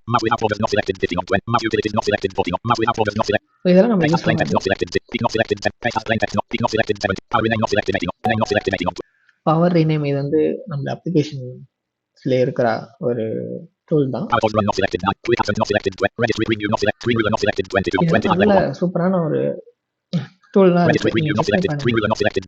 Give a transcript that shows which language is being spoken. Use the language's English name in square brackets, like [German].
[English] Map without borders not selected. Fitting on 20. Map utilities not selected. 40. Map without borders not selected. [Tamil] இதெல்லாம் நம்ம use பண்ணலாம். [English] Not selected. Peak not selected. Text plain text not peak not selected. 70. Power rename not selected. 80. Name not selected. 80. [Tamil] Power rename இது வந்து நம்ம அப்ளிகேஷன்ஸ்ல இருக்கிற ஒரு tool தான். [English] PowerPoint run not selected. Quick action not selected. Registry preview not selected. Screen ruler not selected. 22. 20. [Tamil] நல்ல சூப்பரான ஒரு tool தான். [English] Registry preview not selected. Screen ruler not selected.